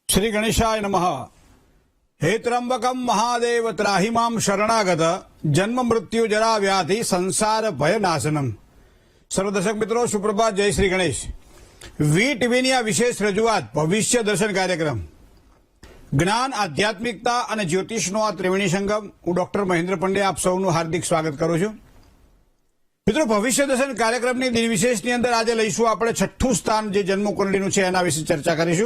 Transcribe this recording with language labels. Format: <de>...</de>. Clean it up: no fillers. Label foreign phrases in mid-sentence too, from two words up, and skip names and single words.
<sa>श्री गणेशाय नमः। हे त्र्यंबकम महादेव त्राहिमाम शरणागत जन्म मृत्यु जरा व्याधि संसार भय नाशनम।</sa> <hi>सर्व दर्शक मित्रों सुप्रभात, जय श्री गणेश।</hi> <gu>वी टीवीની આ વિશેષ રજૂઆત ભવિષ્ય દર્શન કાર્યક્રમ જ્ઞાન આધ્યાત્મિકતા અને જ્યોતિષનો આ ત્રિવેણી સંગમ। હું ડોક્ટર મહેન્દ્ર પંડ્યા આપ સૌનું હાર્દિક સ્વાગત કરું છું। મિત્રો, ભવિષ્ય દર્શન કાર્યક્રમની દિન વિશેષની અંદર આજે લઈશું આપણે છઠ્ઠું સ્થાન જે જન્મ કુંડળીનું છે એના વિશે ચર્ચા કરીશું।</gu>